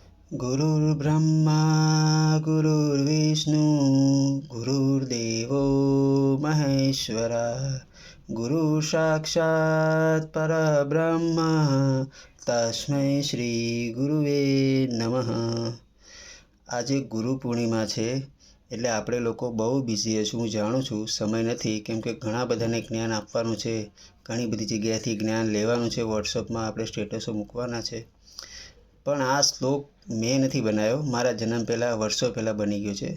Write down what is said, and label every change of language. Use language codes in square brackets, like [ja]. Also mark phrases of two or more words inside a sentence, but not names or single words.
[sa] गुरुर्ब्रह्मा गुरुर्विष्णु गुरुर्देवो महेश्वरा गुरु साक्षात् परब्रह्म तस्मै श्री गुरुवे नमः। [hi] आज गुरु पूर्णिमा है [gu] એટલે આપણે લોકો બહુ બિઝી હશું, હું જાણું છું, સમય નથી, કેમ કે ઘણા બધાને જ્ઞાન આપવાનું છે, ઘણી બધી જગ્યાએથી જ્ઞાન લેવાનું છે, વોટ્સઅપમાં આપણે સ્ટેટસો મૂકવાના છે। પણ આ શ્લોક મેં નથી બનાવ્યો, મારા જન્મ પહેલાં વર્ષો પહેલાં બની ગયો છે।